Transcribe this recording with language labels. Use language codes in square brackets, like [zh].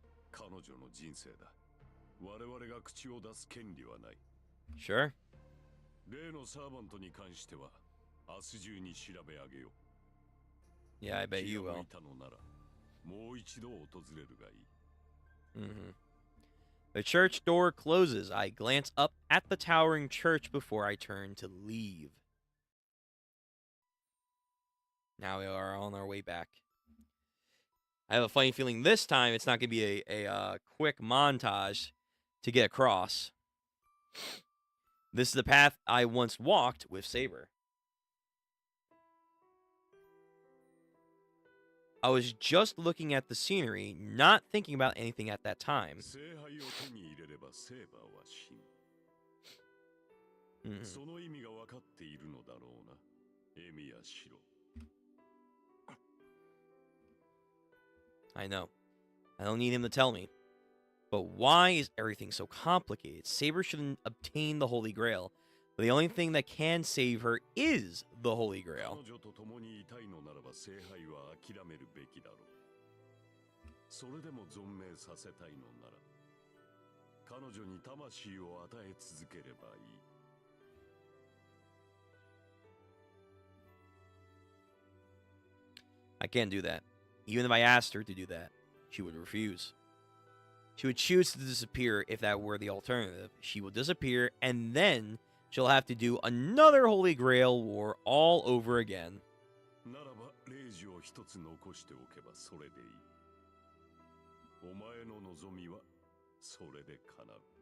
[ja] 彼女の人生だ。我々が口を出す権利はない。 [en] Sure. [ja] 例のサーバントに関しては明日中に調べ上げよう。 [en] Yeah, I bet [ja] 気 [en] you [ja] が [en] will. [ja] 向いたのならもう一度訪れるがいい。 [en] The church door closes. I glance up at the towering church before I turn to leave. Now we are on our way back. I have a funny feeling this time it's not going to be a quick montage to get across. This is the path I once walked with Saber. I was just looking at the scenery, not thinking about anything at that time. [ja] 聖杯を手に入れればセーバーは死ぬ。その意味が分かっているのだろうな、エミヤシロ。 [en] I know. I don't need him to tell me. But why is everything so complicated? Saber shouldn't obtain the Holy Grail. But the only thing that can save her is the Holy Grail. [ja] 彼女と共にいたいのならば聖杯は諦めるべきだろう。それでも存命させたいのなら彼女に魂を与え続ければいい。 [en] I can't do that. Even if I asked her to do that, she would refuse. She would choose to disappear if that were the alternative. She will disappear, and then she'll have to do another Holy Grail war all over again. [ja] ならばレイジを一つ残しておけばそれでいい。お前の望みはそれで叶う。